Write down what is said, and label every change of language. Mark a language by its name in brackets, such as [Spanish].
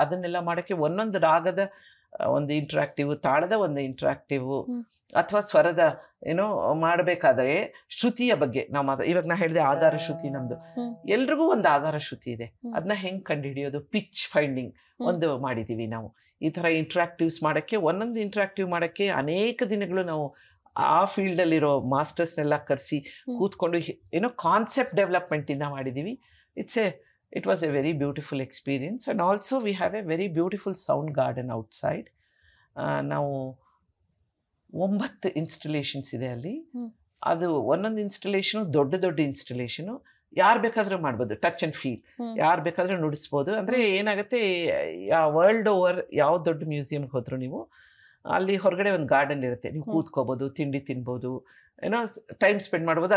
[Kannada] ಅದನ್ನೆಲ್ಲ ಮಾಡೋಕ್ಕೆ ಒಂದೊಂದು ರಾಗದ ಒಂದು ಇಂಟ್ರಾಕ್ಟಿವ್, ತಾಳದ ಒಂದು ಇಂಟ್ರಾಕ್ಟಿವ್, ಅಥವಾ ಸ್ವರದ ಏನೋ ಮಾಡಬೇಕಾದ್ರೆ ಶ್ರುತಿಯ ಬಗ್ಗೆ ನಾವು ಇವಾಗ ನಾ ಹೇಳಿದೆ ಆಧಾರ ಶ್ರುತಿ ನಮ್ಮದು, ಎಲ್ರಿಗೂ ಒಂದು ಆಧಾರ ಶ್ರುತಿ ಇದೆ. ಅದನ್ನ ಹೆಂಗೆ ಕಂಡುಹಿಡಿಯೋದು, ಪಿಚ್ ಫೈಂಡಿಂಗ್ ಒಂದು ಮಾಡಿದ್ದೀವಿ ನಾವು. ಈ ಥರ ಇಂಟ್ರಾಕ್ಟಿವ್ಸ್ ಮಾಡೋಕ್ಕೆ, ಒಂದೊಂದು ಇಂಟ್ರಾಕ್ಟಿವ್ ಮಾಡೋಕ್ಕೆ ಅನೇಕ ದಿನಗಳು ನಾವು ಆ ಫೀಲ್ಡಲ್ಲಿರೋ ಮಾಸ್ಟರ್ಸ್ನೆಲ್ಲ ಕರೆಸಿ ಕೂತ್ಕೊಂಡು ಏನೋ ಕಾನ್ಸೆಪ್ಟ್ ಡೆವಲಪ್ಮೆಂಟಿಂದ ಮಾಡಿದ್ದೀವಿ. [English] It was a very beautiful experience, and also we have a very beautiful sound garden outside. [Kannada] ನಾವು 9 ಇನ್ಸ್ಟಲೇಷನ್ಸ್ ಇದೆ ಅಲ್ಲಿ. ಅದು ಒಂದೊಂದು ಇನ್ಸ್ಟಲೇಷನು ದೊಡ್ಡ ಇನ್ಸ್ಟಲೇಷನು, ಯಾರು ಬೇಕಾದರೂ ಮಾಡ್ಬೋದು, ಟಚ್ ಆ್ಯಂಡ್ ಫೀಲ್, ಯಾರು ಬೇಕಾದರೂ ನುಡಿಸ್ಬೋದು. ಅಂದರೆ ಏನಾಗುತ್ತೆ, ವರ್ಲ್ಡ್ ಓವರ್ ಯಾವ ದೊಡ್ಡ ಮ್ಯೂಸಿಯಮ್ಗೆ ಹೋದ್ರು ನೀವು, ಅಲ್ಲಿ ಹೊರಗಡೆ ಒಂದು ಗಾರ್ಡನ್ ಇರುತ್ತೆ, ನೀವು ಕೂತ್ಕೋಬೋದು, ತಿಂಡಿ ತಿನ್ಬೋದು, ಏನೋ ಟೈಮ್ ಸ್ಪೆಂಡ್ ಮಾಡ್ಬೋದು.